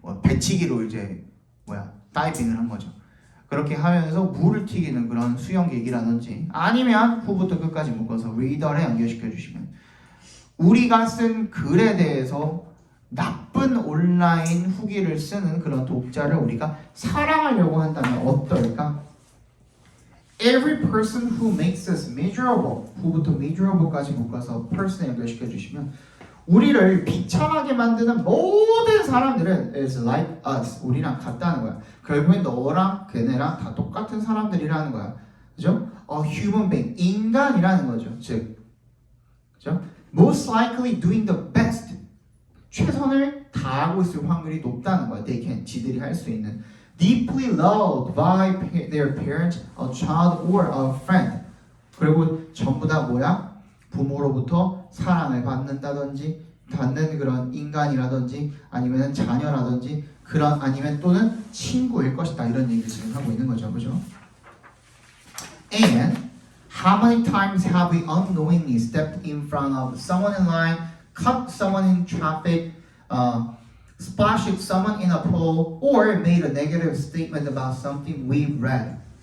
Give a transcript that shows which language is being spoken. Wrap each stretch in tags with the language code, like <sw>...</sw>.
<ko>배치기로 이제 다이빙을 한 거죠. 그렇게 하면서 물을 튀기는 그런 수영 계기라든지 아니면 후부터 끝까지 묶어서 reader에 연결시켜 주시면 우리가 쓴 글에 대해서 나쁜 온라인 후기를 쓰는 그런 독자를 우리가 사랑하려고 한다면 어떨까?</ko> <en>Every person who makes us miserable.</en> <ko>후부터 miserable까지 묶어서 person에 연결시켜 주시면 우리를 비참하게 만드는 모든 사람들은</ko> <en>is like us.</en> <ko>우리랑 같다는 거야. 결국엔 너랑 걔네랑 다 똑같은 사람들이라는 거야. 그죠?</ko> <en>A human being.</en> <ko>인간이라는 거죠. 즉, 그죠?</ko> <en>Most likely doing the best.</en> <ko>최선을 다하고 있을 확률이 높다는 거야.</ko> <en>They can.</en> <ko>지들이 할 수 있는.</ko> <en>Deeply loved by their parents, a child, or a friend.</en> <ko>그리고 전부 다 뭐야? 부모로부터 사랑을 받는 그런 인간이라든지 아니면 자녀라든지 그런 아니면 또는 친구일 것이다 이런 얘기를 지금 하고 있는 거죠, 그죠?</ko> <en>And how many times have we unknowingly stepped in front of someone in line, cut someone in traffic, splashed someone in a pool, or made a negative statement about something we've read.</en>